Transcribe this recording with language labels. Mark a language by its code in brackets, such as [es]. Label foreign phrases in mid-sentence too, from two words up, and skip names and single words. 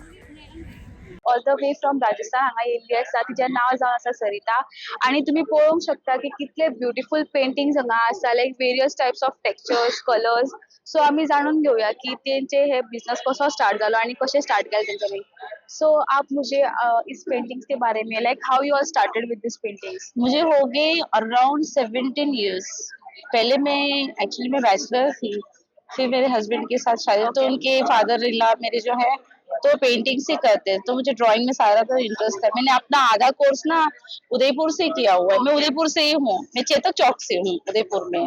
[en] all the way from [kok] राजस्थान हांगा येयल्ली आसा. तिचें नांव जावन आसा सरिता आणि तुम्ही पळोवंक शकता की कितले [en] beautiful paintings [kok] हांगा आसा, [en] like various types of textures, colors. [kok] सो आमी जाणून घेऊया की तेंचे हे बिझनेस कसो स्टार्ट जालो आणि कशें स्टार्ट केलें तेंच्यांनी. [hi] सो आप मुझे इस पेंटिंग्स के बारे में, [en] like how you are started with this paintings. [hi] मुझे हो गए [en] around 17 years. [hi] पहले मैं एक्चुअली मैं बैचलर थी, फिर मेरे हस्बैंड के साथ शादी, तो उनके [en] father in law [hi] मेरे जो है तो पेंटिंग से करते हैं, तो मुझे ड्राइंग में सारा तो इंटरेस्ट है. मैंने अपना आधा कोर्स ना उदयपुर से किया हुआ है. मैं उदयपुर से ही हूँ, मैं चेतक चौक से हूँ उदयपुर में.